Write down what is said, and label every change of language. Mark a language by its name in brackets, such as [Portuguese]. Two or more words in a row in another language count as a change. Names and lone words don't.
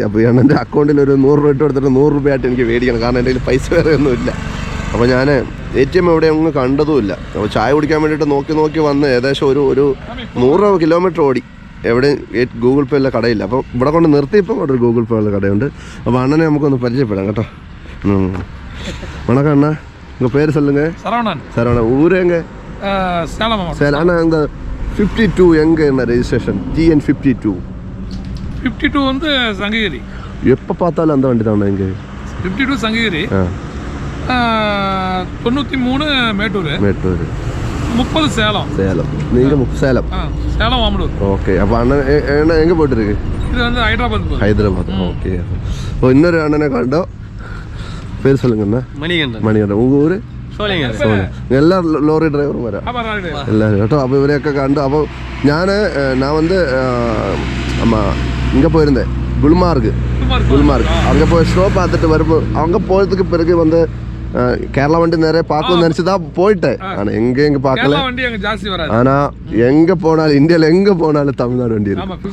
[Malayalam] അപ്പോൾ എൻ്റെ അക്കൗണ്ടിൽ ഒരു 100 രൂപ ഇട്ട് കൊടുത്തിട്ട് 100 രൂപയായിട്ട് എനിക്ക് മേടിക്കണം, കാരണം എൻ്റെ കയ്യിൽ പൈസ വേറെ ഒന്നുമില്ല. അപ്പോൾ ഞാൻ ATM എവിടെ ഒന്നും കണ്ടതുമില്ല. അപ്പോൾ ചായ കുടിക്കാൻ വേണ്ടിയിട്ട് നോക്കി വന്ന് ഏകദേശം ഒരു 100 കിലോമീറ്റർ ഓടി. എവിടെ ഗൂഗിൾ പേ ഉള്ള കടയില്ല. അപ്പോൾ ഇവിടെ കൊണ്ട് നിർത്തിയപ്പോൾ അവിടെ ഒരു ഗൂഗിൾ പേ ഉള്ള കടയുണ്ട്. അപ്പോൾ അണ്ണനെ നമുക്കൊന്ന് പരിചയപ്പെടാം കേട്ടോ. [Tamil] வணக்கம் அண்ணா, உங்கள் பேர் சொல்லுங்க. சரவணன். சரவணன். ஊர் எங்கே? சேலம் மாவட்டம். சரி அண்ணா, இந்த 52 எங்கே என்ன ரெஜிஸ்ட்ரேஷன்? TN 52. 52 வந்து சங்ககிரி. எப்போ பார்த்தாலும் அந்த வண்டி தான் எங்கே? 52 சங்ககிரி. 93 மேட்டூர். 30 சேலம். நீங்கள் சேலம். சேலம் மாமலூர். ஓகே. அப்போ அண்ணன் எங்கே போயிட்டு இருக்கு? இது வந்து ஹைதராபாத். ஓகே. இப்போ இன்னொரு அண்ணனை கண்டோம். பேர் சொல்லுங்கண்ணா. മണികണ്ഠൻ. உங்கள் ஊர்? [Malayalam] എല്ലാ ലോറി ഡ്രൈവറും വരാം എല്ലാവരും കേട്ടോ. അപ്പോൾ ഇവരെയൊക്കെ കണ്ടു. അപ്പോൾ ഞാൻ [Tamil] வந்து இங்கே போயிருந்தேன், குல்மார்க். அங்கே போய் ஷோ பார்த்துட்டு வரும்போது அவங்க போகிறதுக்கு பிறகு வந்து கேரளா வண்டி நிறைய பார்க்கணும்னு நினச்சி தான் போயிட்டேன். ஆனால் எங்கே பார்க்கல. ஆனால் எங்கே போனாலும் இந்தியாவில் எங்கே போனாலும் தமிழ்நாடு வண்டி இருக்கு.